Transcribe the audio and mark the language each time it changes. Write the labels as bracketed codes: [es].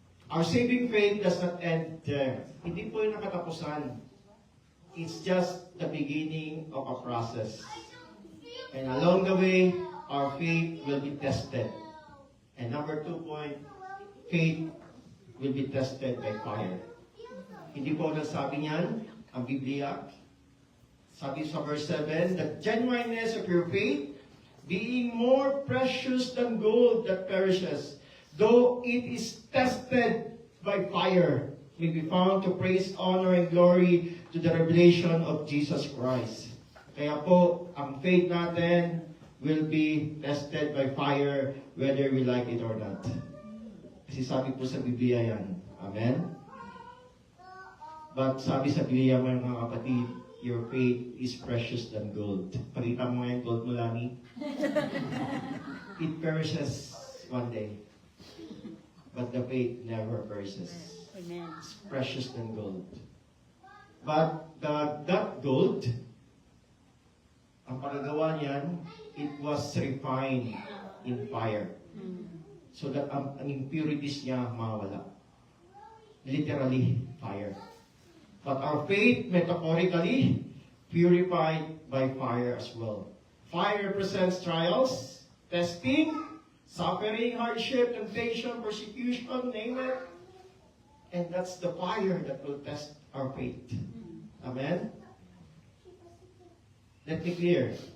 [en] Our saving faith does not end there. [tl] Hindi po yung nakatapusan. [en] It's just the beginning of a process. And along the way, our faith will be tested. And number 2 point, faith will be tested by fire. [tl] Hindi po nasabi niyan ang Biblia. [en] Sabi sa verse 7, the genuineness of your faith, being more precious than gold that perishes, though it is tested by fire, will be found to praise, honor, and glory to the revelation of Jesus Christ. [tl] Kaya po, ang [en] faith natin will be tested by fire, whether we like it or not. [tl] Kasi sabi po sa Biblia yan. Amen? But sabi sa Biblia, mga kapatid, [en] your faith is precious than gold. [tl] Pakita mo ngayon gold mo, Lani. [en] It perishes one day. But the faith never perishes. Amen. It's precious than gold. But that gold, [tl] ang pagagawa niyan, [en] it was refined in fire. [tl] So that ang impurities niya mawala. [en] Literally, fire. But our faith, metaphorically, purified by fire as well. Fire represents trials, testing, suffering, hardship, temptation, persecution, name it. And that's the fire that will test our faith. Amen? Let me clear.